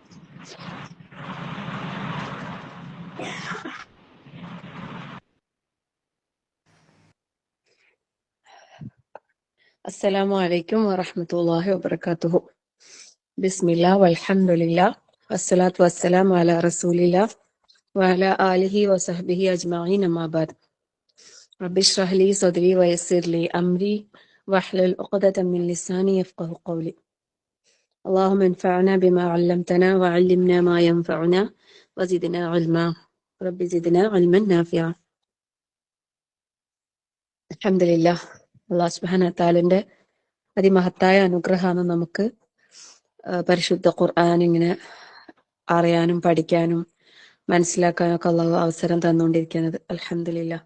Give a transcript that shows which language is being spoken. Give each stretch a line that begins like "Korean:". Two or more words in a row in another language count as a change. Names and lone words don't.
Arabic: السلام عليكم ورحمة الله وبركاته. بسم الله والحمد لله والصلاة والسلام على رسول الله وعلى آله وصحبه أجمعين أما بعد. رب اشرح لي صدري ويسر لي أمري واحلل عقدة من لساني يفقهوا قولي. اللهم انفعنا بما علمتنا وعلمنا ما ينفعنا وزدنا علما. رب زدنا علما نافعا.
Malayalam: അൽഹംദുലില്ലാഹ്. അല്ലാഹു
Arabic: سبحانه وتعالى
Malayalam: അതിമഹത്തായ അനുഗ്രഹമാണ് നമുക്ക് പരിശുദ്ധ ഖുർആൻ ഇങ്ങനെ അറിയാനും പഠിക്കാനും മനസ്സിലാക്കാനും ഒക്കെ അള്ളാഹു അവസരം തന്നുകൊണ്ടിരിക്കുന്നത്. അൽഹംദുലില്ലാഹ്.